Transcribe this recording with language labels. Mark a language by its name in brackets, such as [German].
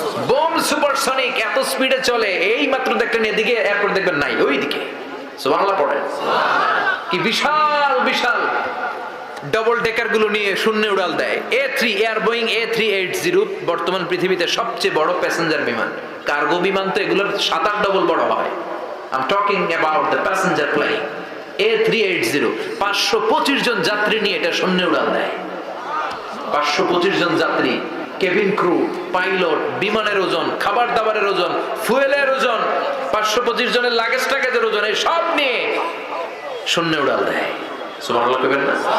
[Bangla] Bomb supersonic. এত স্পিডে চলে, এই মাত্র দেখলেন এদিকে, এরপর দেখবেন নাই ওইদিকে। সুবহানাল্লাহ পড়েন। কি বিশাল বিশাল ডবল ডেকার গুলো নিয়ে শূন্যে উড়াল দেয়। বোয়িং A380 বর্তমান পৃথিবীতে সবচেয়ে বড় প্যাসেঞ্জার বিমান। কার্গো বিমান তো এগুলোর 7-8 ডবল বড় হয়। [English] I'm talking about the passenger plane A380। [Bangla] 525 জন যাত্রী নিয়ে এটা শূন্যে উড়াল দেয়। 525 জন যাত্রী, কেবিন ক্রু, পাইলট, বিমানের ওজন, খাবার দাবারের ওজন, ফুয়েলের ওজন, 525 জনের লাগেজ টাগেজের ওজন, এই সব নিয়ে শূন্যে উড়াল দেয়। সুবহানাল্লাহ কইবেন না?